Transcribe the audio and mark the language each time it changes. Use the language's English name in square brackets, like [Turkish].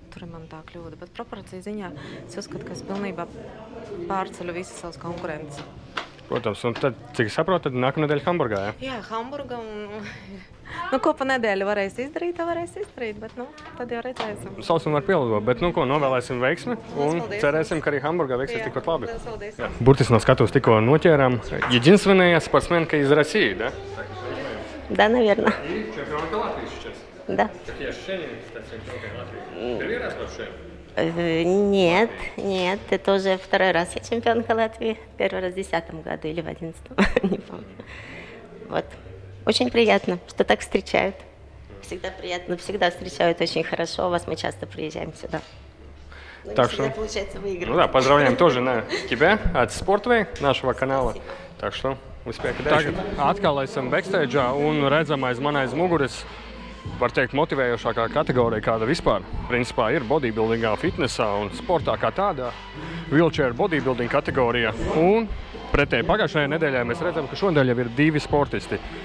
[Latvian] Tur ir man tā kļūda, bet proporcija ziņā es uzskatu, ka es pilnībā pārceļu visas savas konkurences. Protams, un tad, cik es saprotu, tad nākamā nedēļa Hamburgā, jā? Jā, Hamburga un... ko pa nedēļu varēs izdarīt, bet tad jau redzēsim. Sausumu var pielāgot, bet novēlēsim veiksmi un cerēsim, ka arī Hamburgā veiksies tikpat labi. Burtiski no skatuves tikko noķērām. [Russian] Единственная спортсменка из России, да? Да, наверное. И чемпионка Латвии сейчас? Да. Какие ощущения стать чемпионкой Латвии? Первый раз вообще? Нет, это уже 2-й раз я чемпионка Латвии. 1-й раз в 2010 году или в 2011, не помню. Вот. Очень приятно, что так встречают. Всегда приятно, всегда встречают очень хорошо. У вас мы часто приезжаем сюда. Так что, получается выиграть. Поздравляем тоже тебя от Sportway, нашего канала. Так что, успеха дальше. [Latvian] Atkal esam backstage'ā un redzam aiz man aiz muguras, var teikt, motivējošākā kategorija, kāda vispār principā ir bodybuildingā, fitnesā un sportā kā tādā. Wheelchair bodybuilding kategorija. Un pretēji pagājušajā nedēļā mēs redzam, ka šonedēļ jau ir 2 sportisti.